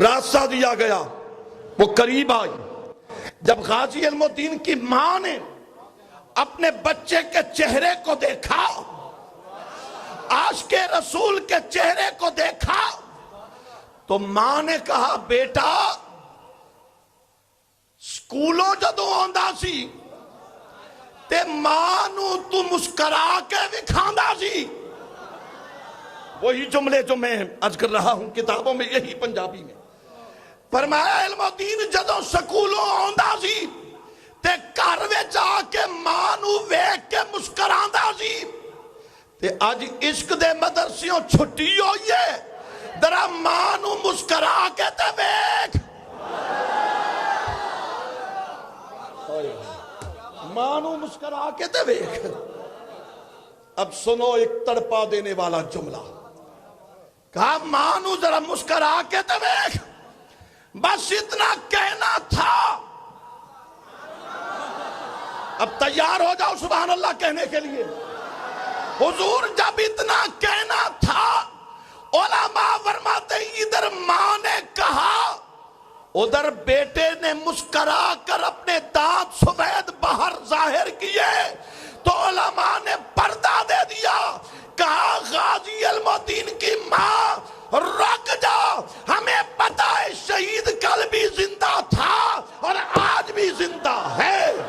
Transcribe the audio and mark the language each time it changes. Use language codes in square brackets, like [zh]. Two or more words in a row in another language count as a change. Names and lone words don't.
[ur] راستہ دیا گیا، وہ قریب آئی، جب غازی علم الدین کی ماں نے اپنے بچے کے چہرے کو دیکھا، عاشق رسول کے چہرے کو دیکھا، تو ماں نے کہا بیٹا [pa] سکولوں جدوں آندا سی تے ماں نو تو مسکرا کے وکھاندا سی۔ [ur] وہی جملے جو میں عرض کر رہا ہوں کتابوں میں، یہی پنجابی میں فرمایا [pa] علم الدین جدوں سکولوں آندا سی تے گھر وچ آ کے ماں نو ویکھ کے مسکراندا سی، تے اج عشق دے مدرسیوں چھٹی ہوئی ہے، ذرا ماں نو مسکرا کے تے ویکھ، ماں نو مسکرا کے تے ویکھ۔ [ur] اب سنو ایک تڑپا دینے والا جملہ، کہا [pa] ماں نو ذرا مسکرا کے تے ویکھ، [ur] بس اتنا کہنا تھا۔ اب تیار ہو جاؤ سبحان اللہ کہنے کے لیے۔ حضور جب اتنا کہنا تھا، علماء فرماتے ہیں ادھر ماں نے کہا، ادھر بیٹے نے مسکرا کر اپنے دانت سفید باہر ظاہر کیے، تو علماء نے پردہ دے دیا، کہا غازی علم الدین کی ماں رک جا، ہمیں پتہ ہے شہید کل بھی زندہ تھا اور آج بھی زندہ ہے۔